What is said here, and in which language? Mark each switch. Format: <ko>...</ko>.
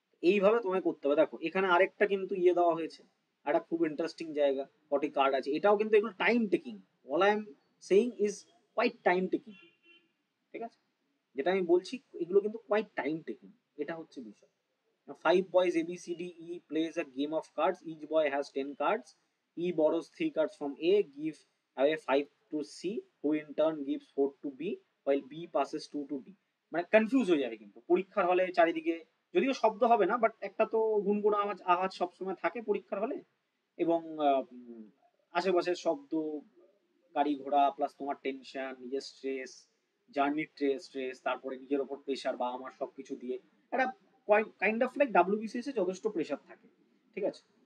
<bn>এইভাবে তোমায় করতে হবে। দেখো এখানে আরেকটা কিন্তু ইয়ে দেওয়া হয়েছে, একটা খুব ইন্টারেস্টিং জায়গা, কটি কার্ড আছে, এটাও কিন্তু এগুলো time taking,</bn> <en>all I am saying is quite time taking,</en> <bn>ঠিক আছে? যেটা আমি বলছি এগুলো কিন্তু</bn> <en>quite time taking,</en> <bn>এটা হচ্ছে বিষয়।</bn> <en>5 boys ABCDE plays a game of cards, each boy has 10 cards, E borrows 3 cards from A, give away 5 to C, who in turn gives 4 to B, while B passes 2 to D.</en> <bn>মানে confuse হয়ে যাবে কিন্তু পরীক্ষার হলে চারিদিকে, যদিও শব্দ হবে না, বাট একটা তো গুনগুনা আওয়াজ আওয়াজ সবসময় থাকে পরীক্ষার হলে, এবং আশেপাশের শব্দ, গাড়ি ঘোড়া, প্লাস তোমার টেনশন, নিজের স্ট্রেস, জার্নির স্ট্রেস, তারপরে নিজের ওপর প্রেশার বা আমার সবকিছু দিয়ে একটা কাইন্ড অফ লাইক ডাব্লিউবিসিএস এ যথেষ্ট প্রেশার থাকে, ঠিক আছে?</bn>